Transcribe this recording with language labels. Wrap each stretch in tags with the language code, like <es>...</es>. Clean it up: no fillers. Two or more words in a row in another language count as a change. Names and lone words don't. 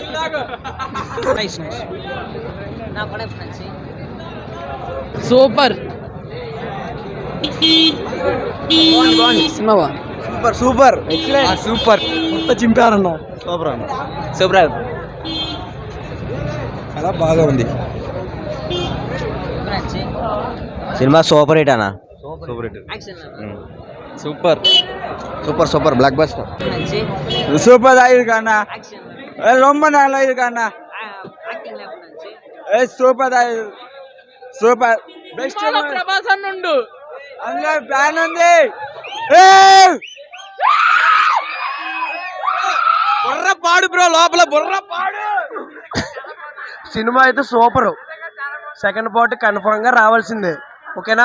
<te>సూపర్ సినిమా.</te> <en>super super</en> <te>మొత్తం చింపారన్న. సూపర్ చాలా బాగా ఉంది సినిమా.</te> <en>super hit</en> <te>అన్న.</te> <en>super block buster.</en> <ta>சூப்பர் ஆயிருக்காண்ணா. ரொம்ப நல்லா இருக்காண்ணா.</ta> <en>super super best.</en> <te>ప్రభాస్ అన్నుండు అందులో ప్లాన్ ఉంది. బుర్రపాడు బ్రో, లోపల బుర్రపాడు. సినిమా అయితే సూపర్.</te> <en>second part</en> <te>కన్ఫర్మ్ గా రావాల్సిందే. ఓకేనా?</te>